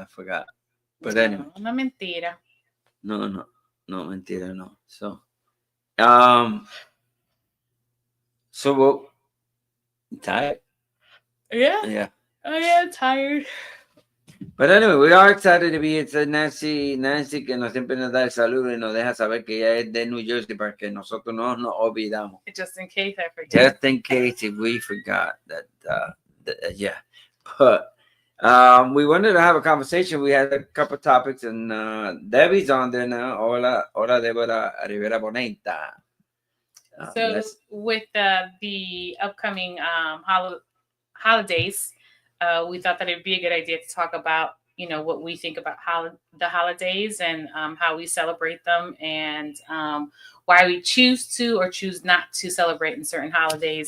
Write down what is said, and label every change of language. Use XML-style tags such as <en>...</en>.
<en>I forgot. But anyway.</en> <es>No mentira. No mentira, no. So</es> <en>So what? Tired? Yeah. Yeah. Oh yeah, tired. But anyway, we are excited to be.</en> <es>It's Nancy que nos siempre nos da el saludo y nos deja saber que ella es de New Jersey para que nosotros no nos olvidamos.</es> <en>Just in case I forget. Just in case if we forgot that. Yeah. But we wanted to have a conversation. We had a couple topics, and Debbie's on there now.</en> <es>Hola, Deborah Rivera Bonita.</es> <en>So with the upcoming holidays, we thought that it'd be a good idea to talk about, what we think about the holidays and how we celebrate them, and why we choose to or choose not to celebrate in certain holidays.</en>